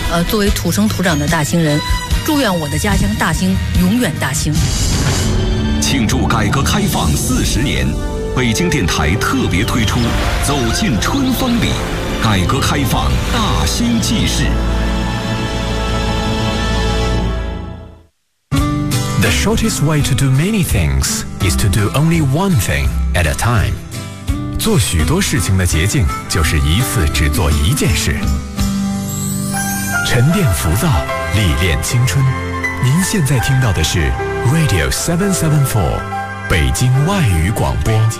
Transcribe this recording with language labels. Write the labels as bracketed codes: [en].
[zh] 作为土生土长的大兴人，祝愿我的家乡大兴永远大兴。庆祝改革开放40年，北京电台特别推出《走进春风里》，改革开放大兴纪事。 [en] The shortest way to do many things is to do only one thing at a time. [zh] 做许多事情的捷径就是一次只做一件事。沉淀浮躁，历练青春。您现在听到的是Radio 774，北京外语广播。